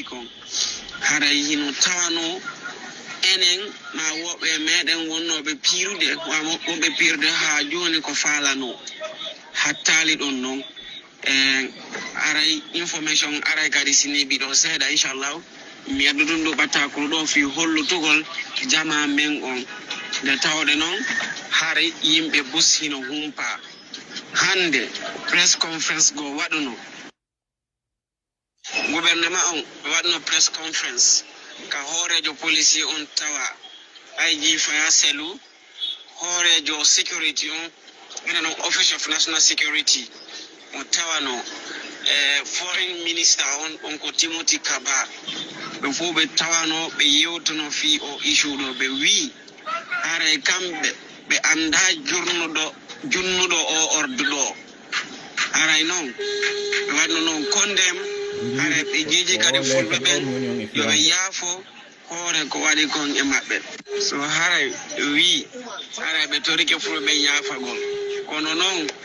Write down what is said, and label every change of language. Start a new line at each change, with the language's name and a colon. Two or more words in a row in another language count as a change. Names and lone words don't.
Fula: kon haray hino tawano enen ma woɓɓe meɗen wonnoɓe piirude woɓɓe piirude ha joni ko falano hattali ɗon noon aray information aray kadi siniɓi ɗo seeɗa inchallahu mi addu ɗum ɗo ɓattakuru ɗo fi hollutugol jama men on nde tawde noon haray yimɓe bus hino humpa hande
English: press conference
Fula: go waɗuno gouvernement on waɗno
English: press conference
Fula: ka hoorejo policier on tawa IG Faya Selu hoorejo security on ina noon
English: office of national security
Fula: mo tawano
English: foreign minister
Fula: on ko Timothy Kaba ɓe fof ɓe tawano ɓe yewtuno fi o issue ɗo ɓe wi haray kamɓe ɓe anda junnuɗo o ordu ɗo haray noon ɓe waɗno noon kondem haray ɓe jeeji kadi fulɓe ɓen yoɓe yaafo hoore ko waɗi kon e maɓɓe so haray wi haray ɓe torike fulɓe ɓen yaafagol kono noon